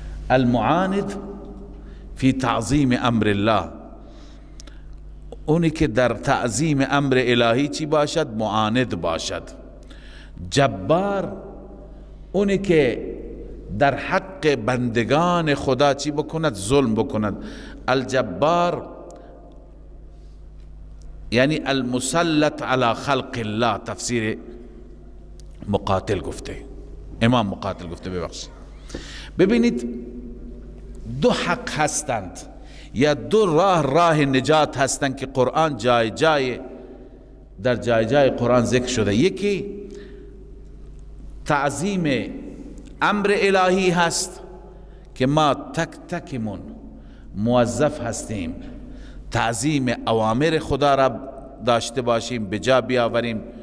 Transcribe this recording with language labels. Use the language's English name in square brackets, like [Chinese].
[Arabic] المعاند فی تعظیم امر الله. [Persian] اونی که در تعظیم امر الهی چی باشد؟ معاند باشد. جبار اونی که در حق بندگان خدا چی بکند؟ ظلم بکند. [Arabic] الجبار یعنی المسلط على خلق الله. [Persian] تفسیر مقاتل گفته، امام مقاتل گفته. ببخشید، ببینید دو حق هستند یا دو راه نجات هستند که قرآن در جای جای قرآن ذکر شده. یکی تعظیم امر الهی هست که ما تک تکمون موظف هستیم تعظیم اوامر خدا را داشته باشیم، بجا بیاوریم.